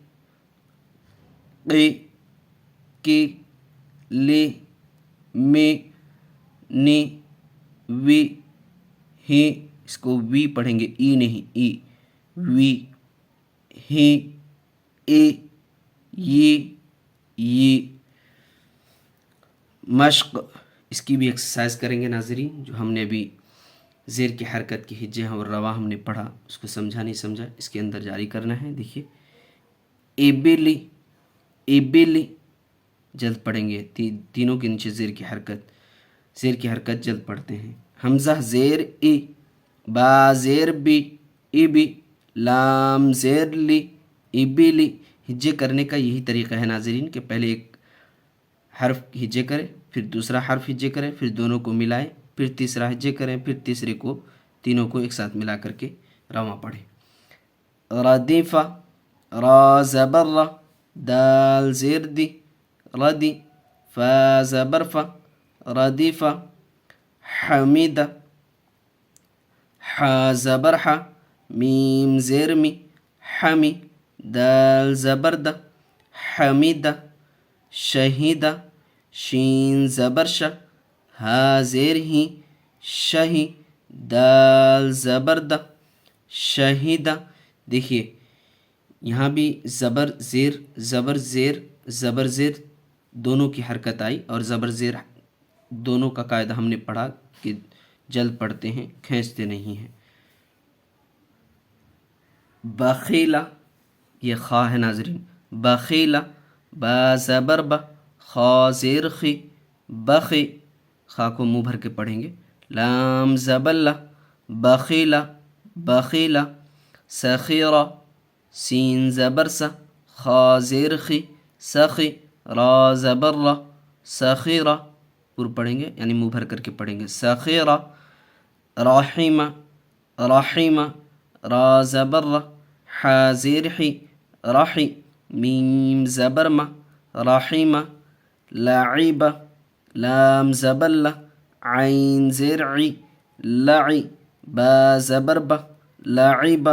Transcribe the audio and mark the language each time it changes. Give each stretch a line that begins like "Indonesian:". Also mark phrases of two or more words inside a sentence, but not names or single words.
Urdu: قی، کی، لی، می، نی، وی، ہی، اس کو وی پڑھیں گے، ای نہیں، ای، وی، ہی، ای، ی، مشق، اس کی بھی ایکسرسائز کریں گے ناظرین، جو ہم نے ابھی زیر کی حرکت کی ہجے اور رواں ہم نے پڑھا، اس کو سمجھا نہیں سمجھا، اس کے اندر جاری کرنا ہے۔ دیکھیے ایبلی، ایبلی، جلد پڑھیں گے، تینوں کے نیچے زیر کی حرکت جلد پڑھتے ہیں۔ حمزہ زیر ای، با زیر بی، ایبی، لام زیر لی، ایبلی۔ ہجے کرنے کا یہی طریقہ ہے ناظرین کہ پہلے ایک حرف ہجے کریں، پھر دوسرا حرف ہجے کریں، پھر دونوں کو ملائیں، پھر تیسرا ہجے کریں، پھر تیسرے کو، تینوں کو ایک ساتھ ملا کر کے رواں پڑھیں۔ ردیفہ، را زبر را، دال زیر دی، ردی، فا زبر فا، ردیف، حمید، حا زبر حا، میم زیر می، حمی، دال زبر د، حمید، شہید، شین زبر ش، ہا زیر ہی، شہی، دال زبر د، شہیدہ. دیکھیے یہاں بھی زبر زیر دونوں کی حرکت آئی، اور زبر زیر دونوں کا قاعدہ ہم نے پڑھا کہ جلد پڑھتے ہیں، کھینچتے نہیں ہیں. بخیلہ، یہ خا ہے ناظرین، بخیلہ، با زبر با، خا زیر خی، بخی، خا کو منہ بھر کے پڑھیں گے. لام زبر لا، بخیلہ، بخیلہ، سخیرہ، سین زبر سا، خا زیر خی، سخی، را زبر را، سخیرہ، پر پڑھیں گے یعنی منہ بھر کر کے پڑھیں گے. سخیرہ، رحیمہ، رحیمہ، را زبر را، حا زیر حی، رحی، میم زبر ما، رحیمہ. لعیبہ، لام زبر لا، عین زیر عی، لعی، با زبر با، لعیبہ.